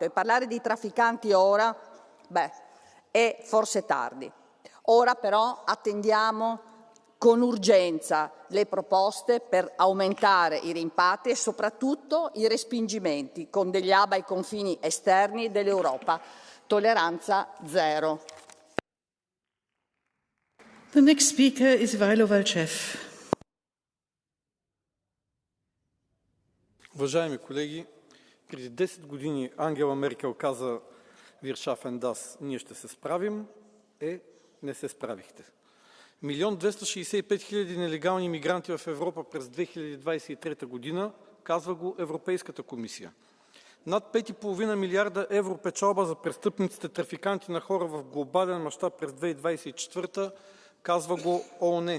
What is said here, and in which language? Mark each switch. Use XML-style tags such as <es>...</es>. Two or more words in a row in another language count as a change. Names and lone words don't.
<it>E parlare di trafficanti ora, è forse tardi. Ora però attendiamo con urgenza le proposte per aumentare i rimpatri e soprattutto i respingimenti con degli hub ai confini esterni dell'Europa. Tolleranza zero.</it> <en>The next speaker is Ivailo Valchev.</en> <bg>Уважаеми колеги, преди 10 години Ангела Меркел каза</bg> <de>Wir schaffen das,</de> <bg>ние ще се справим, не се справихте. 1 265 000 нелегални мигранти в Европа през 2023 година, казва го Европейската комисия. Над 5,5 милиарда евро печалба за престъпниците трафиканти на хора в глобален мащаб през 2024, казва го ООН.</bg>